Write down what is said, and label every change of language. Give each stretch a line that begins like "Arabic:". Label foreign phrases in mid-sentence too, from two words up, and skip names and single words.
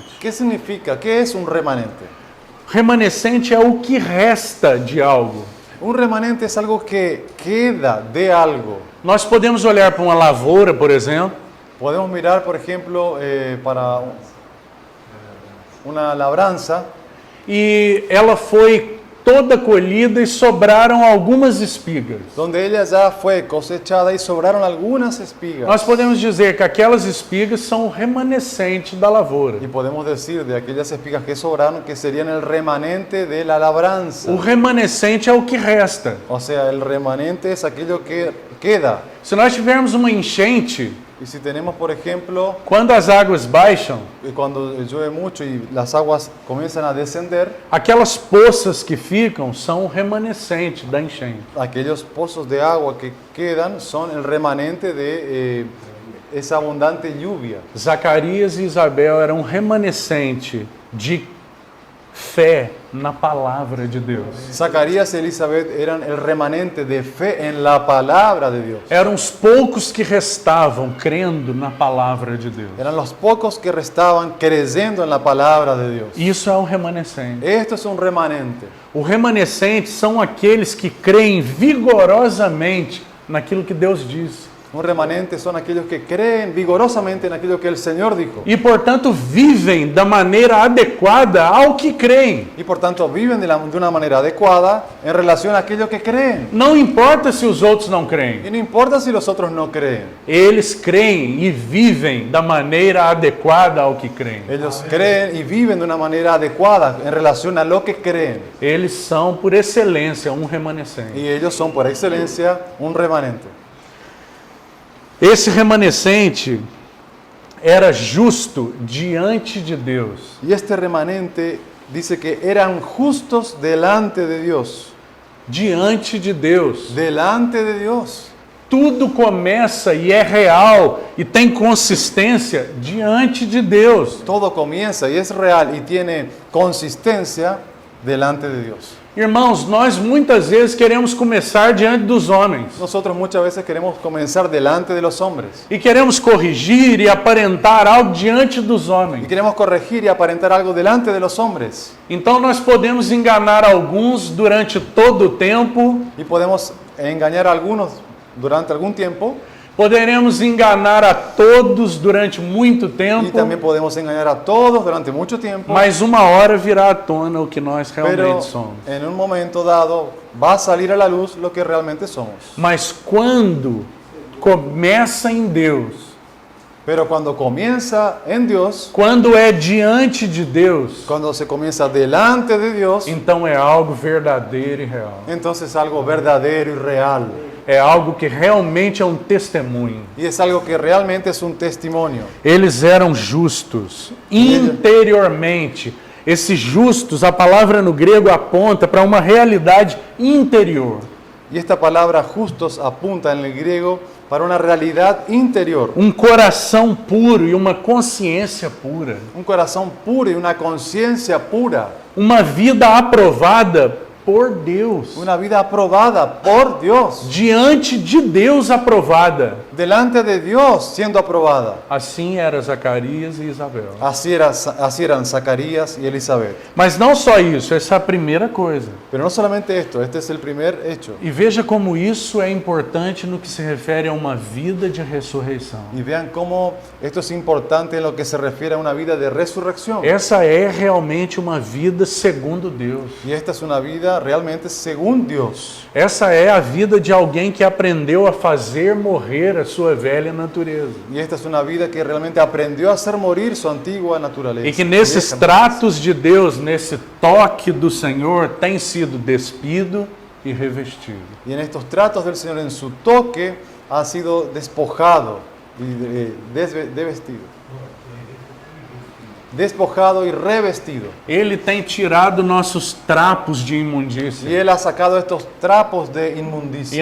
Spanish: ¿Qué significa? ¿Qué es un remanente?
Portuguese: Remanescente é o que resta de algo.
Spanish: Un remanente es algo que queda de algo.
Portuguese: Nós podemos olhar para uma lavoura, por exemplo,
Spanish: Podemos mirar, por ejemplo, para una labranza
Portuguese: e ela foi toda colhida e sobraram algumas espigas.
Spanish: donde ella ya fue cosechada y sobraron algunas espigas.
Portuguese: Nós podemos dizer que aquelas espigas são o remanescente da lavoura.
Spanish: Y podemos decir de aquellas espigas que sobraron que serían el remanente de la labranza.
Portuguese: O remanescente é o que resta.
Spanish: O sea, el remanente es aquello que queda.
Portuguese: Se nós tivermos uma enchente,
Spanish: Y si tenemos, por ejemplo,
Portuguese: quando as águas baixam,
Spanish: cuando llueve mucho y las aguas comienzan a descender,
Portuguese: aquelas poças que ficam são o remanescente da enchente.
Spanish: aquellos pozos de agua que quedan son el remanente de esa abundante lluvia.
Portuguese: Zacarias e Isabel eram um remanescente de fé na palavra de Deus.
Spanish: Zacarías y Elizabeth eran el remanente de fe en la palabra de Dios.
Portuguese: Eram os poucos que restavam crendo na palavra de Deus.
Spanish: Eran los pocos que restaban creyendo en la palabra de Dios.
Portuguese: Isso é um remanescente.
Spanish: Esto es un remanente.
Portuguese: O remanescente são aqueles que creem vigorosamente naquilo que Deus diz.
Spanish: Un remanente son aquellos que creen vigorosamente en aquello que el Señor dijo.
Portuguese: E, portanto, vivem da maneira adequada ao que creem.
Spanish: Y por tanto viven de una manera adecuada en relación a aquello que creen.
Portuguese: Não importa se os outros não creem.
Spanish: Y no importa si los otros no creen.
Portuguese: Eles creem e vivem da maneira adequada ao que creem.
Spanish: Ellos creen y viven de una manera adecuada en relación a lo que creen.
Portuguese: Eles são, por excelência, um remanescente.
Spanish: Y ellos son por excelencia un remanente.
Portuguese: Esse remanescente era justo diante de Deus.
Spanish: Y este remanente dice que eran justos delante de Dios.
Portuguese: Diante de Deus.
Spanish: Delante de Dios.
Portuguese: Tudo começa e é real e tem consistência diante de Deus.
Spanish: Todo comienza y es real y tiene consistencia delante de Dios.
Portuguese: Irmãos, nós muitas vezes queremos começar diante dos homens.
Spanish: Nosotros muchas veces queremos comenzar delante de los hombres.
Portuguese: E queremos corrigir e aparentar algo diante dos Y homens.
Spanish: queremos corregir y aparentar algo delante de los hombres.
Portuguese: Então nós podemos enganar alguns durante todo o tempo,
Spanish: Y podemos engañar a algunos durante algún tiempo.
Portuguese: poderemos enganar a todos durante muito Y tempo,
Spanish: también podemos engañar a todos durante mucho tiempo.
Portuguese: mas uma hora virá à tona o que nós Pero realmente somos.
Spanish: en un momento dado va a salir a la luz lo que realmente somos.
Portuguese: Mas quando começa em Deus,
Spanish: Pero cuando comienza en Dios,
Portuguese: quando é diante de Deus,
Spanish: cuando se comienza delante de Dios,
Portuguese: então é algo verdadeiro e real.
Spanish: entonces es algo verdadero y real.
Portuguese: É algo que realmente é um testemunho.
Spanish: Y es algo que realmente es un testimonio.
Portuguese: Eles eram justos interiormente. Esses justos, a palavra no grego aponta para uma realidade interior.
Spanish: Y esta palabra justos apunta en el griego para una realidad interior.
Portuguese: Um coração puro e uma consciência pura.
Spanish: Un corazón puro y una conciencia pura.
Portuguese: Uma vida aprovada por Deus.
Spanish: Una vida aprobada por Dios.
Portuguese: Diante de Deus aprovada.
Spanish: Delante de Dios siendo aprobada.
Portuguese: Assim era Zacarias e Isabel.
Spanish: Así eran Zacarías y Elizabeth.
Portuguese: Mas não só isso, essa é a primeira coisa.
Spanish: Pero no solamente esto, este es el primer hecho.
Portuguese: E veja como isso é importante no que se refere a uma vida de ressurreição.
Spanish: Y vean cómo esto es importante en lo que se refiere a una vida de resurrección.
Portuguese: Essa é realmente uma vida segundo Deus.
Spanish: Y esta es una vida realmente según Dios.
Portuguese: Essa é a vida de alguém que aprendeu a fazer morrer a sua velha natureza.
Spanish: Y esta es una vida que realmente aprendió a hacer morir su antigua naturaleza.
Portuguese: E que nesses tratos de Deus, nesse toque do Senhor, tem sido despido e revestido.
Spanish: Y en estos tratos del Señor, en su toque, ha sido despojado y desvestido. Despojado y revestido.
Portuguese: Ele tem tirado nossos trapos de Y imundícia
Spanish: Él ha sacado estos trapos de inmundicia.